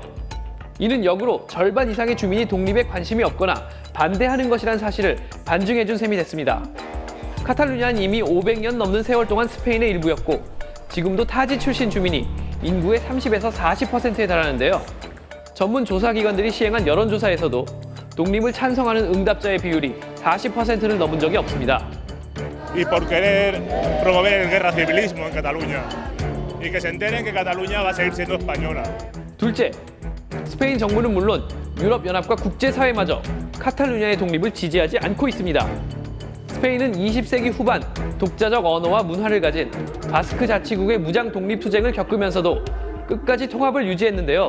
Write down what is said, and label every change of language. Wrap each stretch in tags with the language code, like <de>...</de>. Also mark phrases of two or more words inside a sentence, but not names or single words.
<ko>이는 역으로 절반 이상의 주민이 독립에 관심이 없거나 반대하는 것이란 사실을 반증해준 셈이 됐습니다. 카탈루냐는 이미 500년 넘는 세월 동안 스페인의 일부였고 지금도 타지 출신 주민이 인구의 30에서 40%에 달하는데요. 전문 조사기관들이 시행한 여론조사에서도 독립을 찬성하는 응답자의 비율이 40%를 넘은 적이 없습니다.</ko> <es>Y por querer promover el guerra civilismo en Cataluña y que se enteren que Cataluña va a seguir siendo española.</es> <ko>둘째, 스페인 정부는 물론 유럽연합과 국제사회마저 카탈루냐의 독립을 지지하지 않고 있습니다. 스페인은 20세기 후반 독자적 언어와 문화를 가진 바스크 자치국의 무장 독립 투쟁을 겪으면서도 끝까지 통합을 유지했는데요.</ko>